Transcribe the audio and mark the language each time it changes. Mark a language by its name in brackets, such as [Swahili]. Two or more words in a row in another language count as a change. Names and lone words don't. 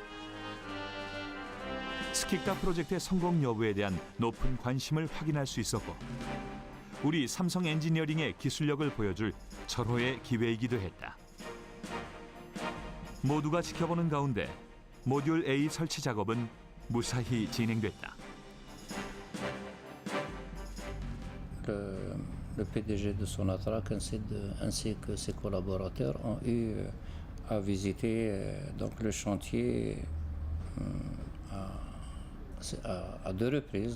[Korean] 스킥다 프로젝트의 성공 여부에 대한 높은 관심을 확인할 수 있었고 우리 삼성 엔지니어링의 기술력을 보여줄 절호의 기회이기도 했다. 모두가 지켜보는 가운데 모듈 A 설치 작업은 무사히 진행됐다. [French] Le PDG de Sonatrach ainsi que ses collaborateurs ont eu à visiter donc le chantier à deux reprises.